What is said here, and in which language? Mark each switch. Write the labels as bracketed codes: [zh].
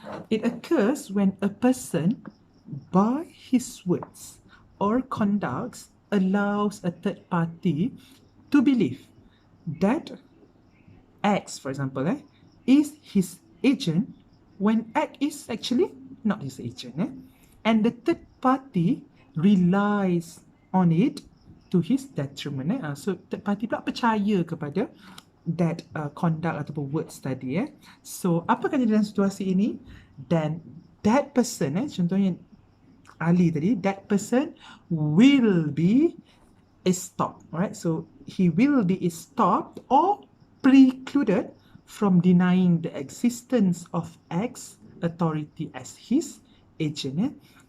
[en] It occurs when a person by his words or conducts allows a third party to believe that X, for example, is his agent when X is actually not his agent. And the third party relies on it to his detriment. So third party [ms] pula percaya kepada [en] that conduct ataupun words tadi. [ms] So apa akan jadi dalam situasi ini? [en] Then that person, [ms] contohnya Ali tadi, [en] that person will be stopped. Alright, so he will be stopped or precluded from denying the existence of X authority as his agent.